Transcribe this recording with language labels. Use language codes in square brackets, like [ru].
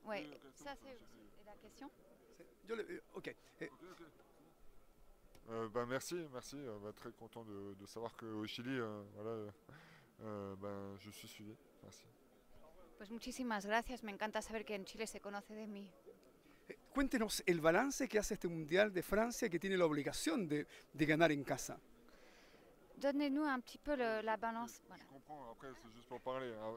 [fr] ouais, ça c'est la question. [es] Sí. Ok. [fr] Merci, merci. Très content de savoir qu'au Chili, voilà, je suis suivi. Merci. [es] Pues muchísimas gracias, me encanta saber que en Chile se conoce de mí. Cuéntenos el balance que hace este mundial de Francia que tiene la obligación de ganar en casa. [fr] Donnez-nous un petit peu la balance. Voilà. Je comprends, après c'est juste pour parler.